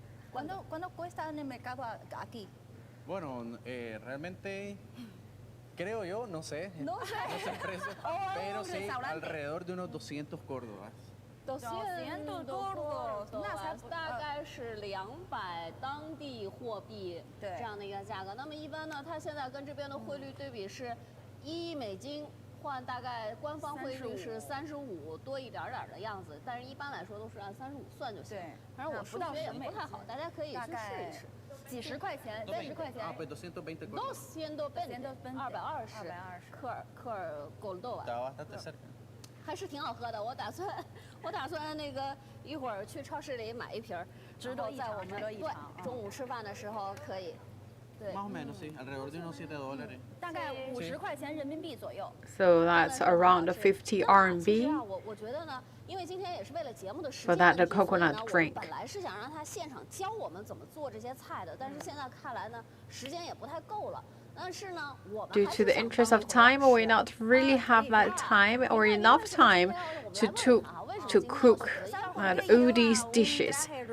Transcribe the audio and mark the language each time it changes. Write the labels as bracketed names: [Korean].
[Spanish] ¿Cuánto cuesta en el mercado aquí? Bueno, realmente creo yo, no sé, no sé el precio, pero sí alrededor de unos 200 córdobas. [Chinese] 200多，大概是200当地货币这样的一个价格。那么一般呢，它现在跟这边的汇率对比是1美金换大概官方汇率是35多一点点的样子，但是一般来说都是按35算就行。对，反正我数学也不太好，大家可以去试一试。几十块钱，10块钱。 [Spanish] Ah, pues 220 [Chinese] 220克尔狗豆吧。 [Spanish] Está bastante cerca. [Chinese] 还是挺好喝的，我打算那个一会儿去超市里买一瓶，值得一尝，值得一尝。对，中午吃饭的时候可以。对。 [Spanish] Más o menos, sí, alrededor de unos $7. [Chinese] 大概50块钱人民币左右。 [English] So that's around 50 RMB. [Chinese] 我觉得呢，因为今天也是为了节目的时 [English] For [Chinese] 间 [English] that coconut drink. [Chinese] 本来是想让他现场教我们怎么做这些菜的，但是现在看来呢，时间也不太够了。 [English] Due to the interest of time, we not really have that time or enough time to cook all these dishes.